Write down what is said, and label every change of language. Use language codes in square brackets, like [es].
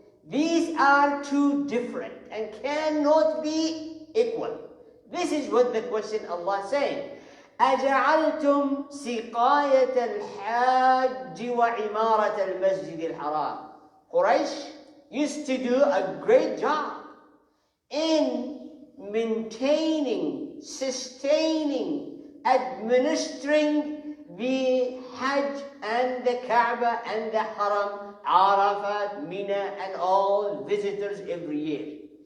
[en] These are two different and cannot be equal. This is what the question Allah is saying. [ar] أجعلتم سقاية الحاج وعمارة المسجد الحرام. [en] Quraysh used to do a great job in maintaining, sustaining, administering the Hajj and the Kaaba and the Haram, Arafat, Mina, and all visitors every year.